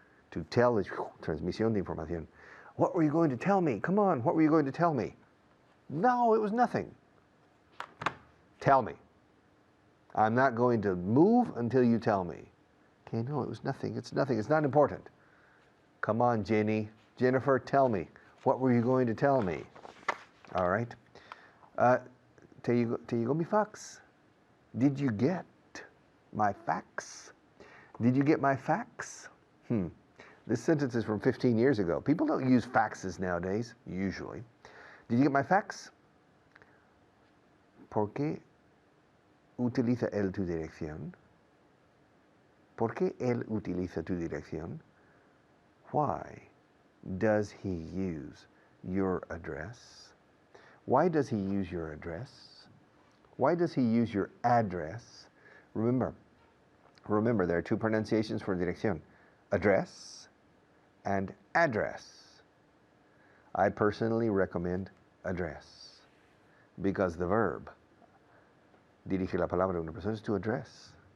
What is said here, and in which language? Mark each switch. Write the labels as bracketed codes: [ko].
[en] To tell is [es] transmisión de información. [en] What were you going to tell me? Come on, what were you going to tell me? No, it was nothing. Tell me. I'm not going to move until you tell me. Okay, no, it was nothing. It's nothing. It's not important. Come on, Jennifer, tell me. What were you going to tell me? All right. [es] Te llegó mi fax? [en] Did you get my fax? Did you get my fax? This sentence is from 15 years ago. People don't use faxes nowadays, usually. Did you get my fax? [es] ¿Por qué utiliza él tu dirección? ¿Por qué él utiliza tu dirección? [en] Why does he use your address? Why does he use your address? Why does he use your address? Remember, there are two pronunciations for dirección. Address and address. I personally recommend address because the verb [es] dirige la palabra a una persona [en] es to address.